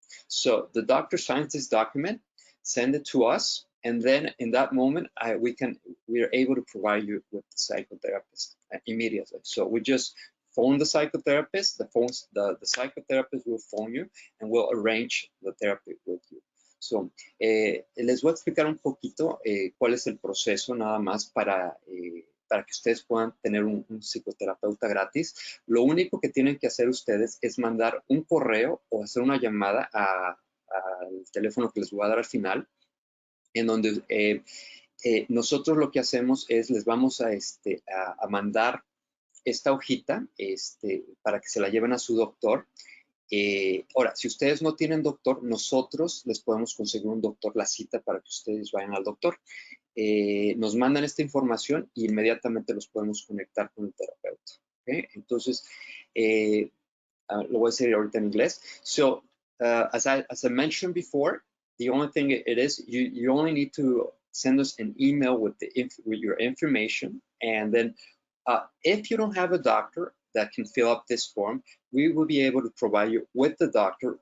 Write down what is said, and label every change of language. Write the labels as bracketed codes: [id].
[en] So the doctor signs this document, send it to us, and then in that moment, we are able to provide you with the psychotherapist immediately. So we just phone the psychotherapist, the psychotherapist will phone you and will arrange the therapy with you. [es] So, les voy a explicar un poquito cuál es el proceso nada más para que ustedes puedan tener un psicoterapeuta gratis. Lo único que tienen que hacer ustedes es mandar un correo o hacer una llamada al teléfono que les voy a dar al final, en donde nosotros lo que hacemos es les vamos a mandar esta hojita para que se la lleven a su doctor. Ahora, si ustedes no tienen doctor, nosotros les podemos conseguir un doctor, la cita para que ustedes vayan al doctor. Nos mandan esta información e inmediatamente los podemos conectar con el terapeuta. ¿Okay? Entonces, Lo voy a decir ahorita en inglés. [en] So, as I mentioned before, the only thing it is, you only need to send us an email with your information, and then if you don't have a doctor that can fill up this form, we will be able to provide you with the doctor.